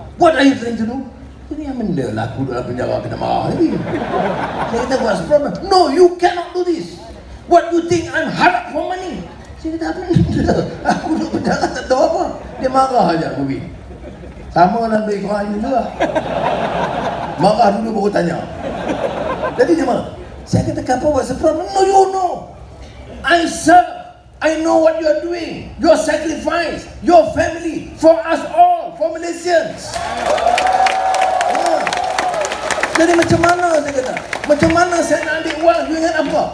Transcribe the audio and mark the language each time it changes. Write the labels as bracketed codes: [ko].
[en] What are you trying to do? [ms] Ini yang benda lah, aku dalam penjara kena marah lagi. Saya kata, [en] what's the problem? No, you cannot do this. What you think I'm [ms] harap [en] for money? [ms] Saya kata, apa benda? Aku duduk penjara tak tahu apa. Dia marah aja, Bobby. Sama lah beri korang ini juga. Marah dulu baru tanya. Jadi dia marah. Saya kata, apa [en] what's the problem? No, you know. I serve. I know what you are doing. Your sacrifice, your family, for us all, for Malaysians. [ms] Jadi macam mana saya kata? Macam mana saya nak ambil uang dengan apa?